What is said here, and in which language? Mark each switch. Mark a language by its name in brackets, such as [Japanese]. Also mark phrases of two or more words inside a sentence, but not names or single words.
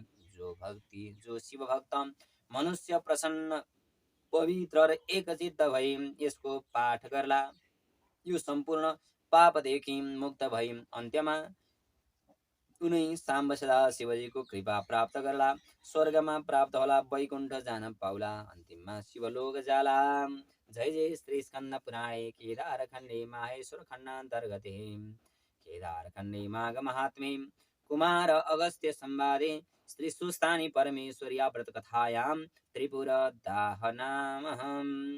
[Nepali] जो शिव भक्त मनुष्य प्रसन्न पवित्र र एकचित्त भई यसको पाठ गर्ला, यो सम्पूर्ण पापदेखि मुक्त भई अन्त्यमा उनै साम्ब सदा शिवजीको कृपा प्राप्त गर्ला, स्वर्गमा प्राप्त होला, वैकुण्ठ जान पाउला, अन्तिममा शिवलोक जाला। [Sanskrit] जय जय श्री स्कंद पुराणे केदार खण्डे माहेश्वर खण्डान्तर्गते केदार खण्डे माघ महात्म्ये कुमार अगस्त्य संवादे श्री सुस्तानी परमेश्वर्या व्रत कथायां त्रिपुर दाहनामहम्।